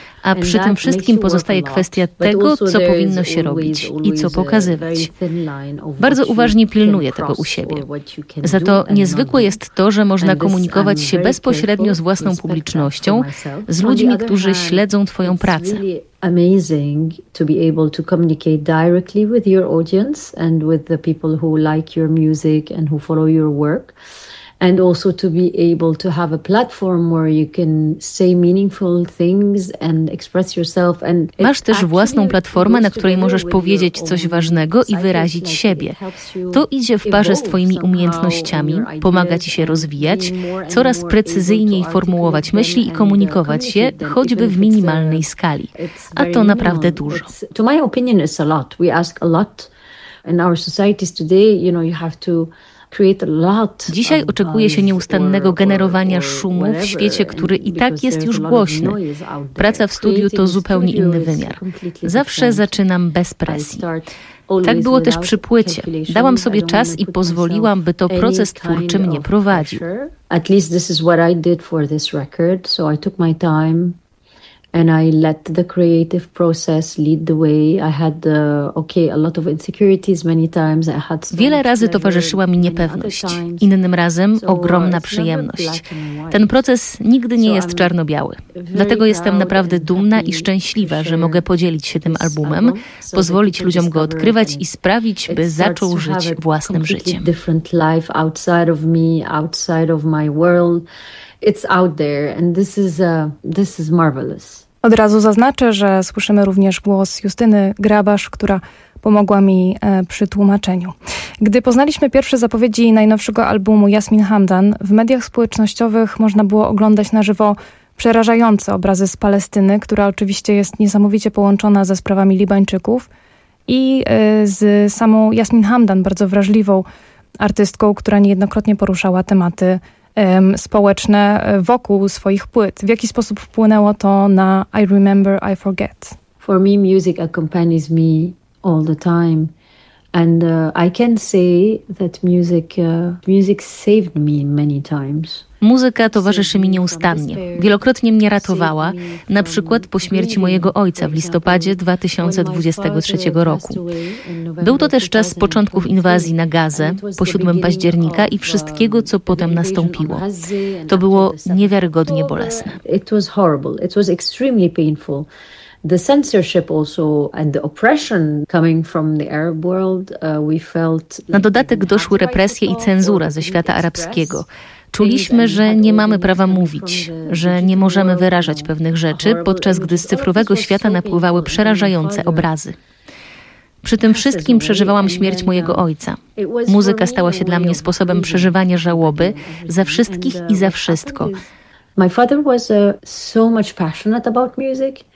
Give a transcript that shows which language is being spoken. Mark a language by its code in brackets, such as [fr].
[pl] A przy tym wszystkim pozostaje kwestia tego, co powinno się robić i co pokazywać. Bardzo uważnie pilnuję tego u siebie. Za to niezwykłe jest to, że można komunikować się bezpośrednio z własną publicznością, z ludźmi, którzy śledzą twoją pracę. [en] Amazing to be able to communicate directly with your audience and with the people who like your music and who follow your work. And also to be able to have a platform where you can say meaningful things and express yourself. And [pl] masz też własną platformę, na której możesz powiedzieć coś ważnego i wyrazić siebie. To idzie w parze z twoimi umiejętnościami, pomaga ci się rozwijać, coraz precyzyjniej formułować myśli i komunikować je, choćby w minimalnej skali. A to naprawdę dużo. [en] To my opinion is a lot. We ask a lot in our societies today, you know, you have to. [pl] Dzisiaj oczekuje się nieustannego generowania szumu w świecie, który i tak jest już głośny. Praca w studiu to zupełnie inny wymiar. Zawsze zaczynam bez presji. Tak było też przy płycie. Dałam sobie czas i pozwoliłam, by to proces twórczy mnie prowadził. [en] At least this is what I did for this record, so I took my time. And I let the creative process lead the way. I had a lot of insecurities many times. I had [pl] wiele razy towarzyszyła mi niepewność. Innym razem ogromna przyjemność. Ten proces nigdy nie jest czarno-biały. Dlatego jestem naprawdę dumna i szczęśliwa, że mogę podzielić się tym albumem, pozwolić ludziom go odkrywać i sprawić, by zaczął żyć własnym życiem. [en] Different life outside of me, outside of my world. It's out there and this is marvelous. [pl] Od razu zaznaczę, że słyszymy również głos Justyny Grabasz, która pomogła mi przy tłumaczeniu. Gdy poznaliśmy pierwsze zapowiedzi najnowszego albumu Jasmin Hamdan, w mediach społecznościowych można było oglądać na żywo przerażające obrazy z Palestyny, która oczywiście jest niesamowicie połączona ze sprawami Libańczyków i z samą Jasmin Hamdan, bardzo wrażliwą artystką, która niejednokrotnie poruszała tematy społeczne wokół swoich płyt. W jaki sposób wpłynęło to na I Remember, I Forget? [en] For me, music accompanies me all the time. And I can say that music saved me many times. [pl] Muzyka towarzyszy mi nieustannie. Wielokrotnie mnie ratowała, na przykład po śmierci mojego ojca w listopadzie 2023 roku. Był to też czas początków inwazji na Gazę, po 7 października i wszystkiego, co potem nastąpiło. To było niewiarygodnie bolesne. [en] It was horrible. It was extremely painful. The censorship also and the oppression coming from the Arab world, we felt. [pl] Na dodatek doszły represje i cenzura ze świata arabskiego. Czuliśmy, że nie mamy prawa mówić, że nie możemy wyrażać pewnych rzeczy, podczas gdy z cyfrowego świata napływały przerażające obrazy. Przy tym wszystkim przeżywałam śmierć mojego ojca. Muzyka stała się dla mnie sposobem przeżywania żałoby za wszystkich i za wszystko. [en] My father was so much passionate about music.